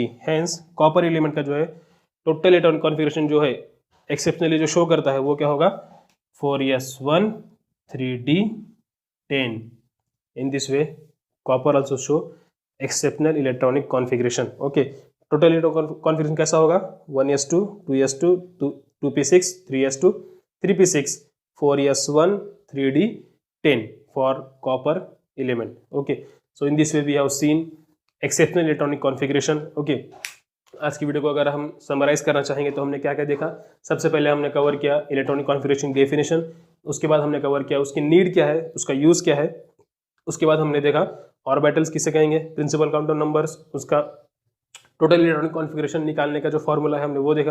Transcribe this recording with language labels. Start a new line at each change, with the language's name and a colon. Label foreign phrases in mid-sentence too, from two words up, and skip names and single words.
Hindi: हैंस
English: copper element
Hindi: का जो है
English: total electron configuration
Hindi: जो है एक्सेप्शनली जो शो करता है वो क्या होगा, 4s1 3d10।
English: in this way copper also show exceptional electronic configuration.
Hindi: ओके,
English: total electron configuration
Hindi: कैसा होगा,
English: 1s2 2s2 2p6 3s2 3p6 4s1 3d10 for copper element. Okay, so in this way we have seen exceptional electronic configuration.
Hindi: Okay, आज की वीडियो को अगर हम समराइज करना चाहेंगे तो हमने क्या क्या देखा, सबसे पहले हमने कवर किया
English: electronic configuration definition,
Hindi: उसके बाद हमने कवर किया उसकी नीड क्या है, उसका यूज़ क्या है, उसके बाद हमने देखा ऑर्बिटल्स किसे कहेंगे,
English: principal counter numbers,
Hindi: उसका
English: total electronic configuration
Hindi: निकालने का जो फॉर्मूला है हमने वो देखा।